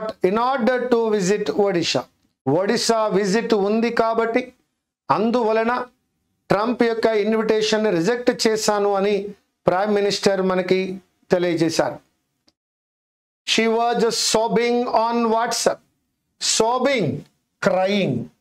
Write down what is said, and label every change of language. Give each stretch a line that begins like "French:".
English: In order to visit Odisha.
Telugu: Odisha visit undi kabatti అందువలన Trump యొక్క invitation reject చేశాను అని ప్రైమ్ మినిస్టర్ మనకి తెలియజేశారు.
English: She was sobbing on WhatsApp. Sobbing, crying.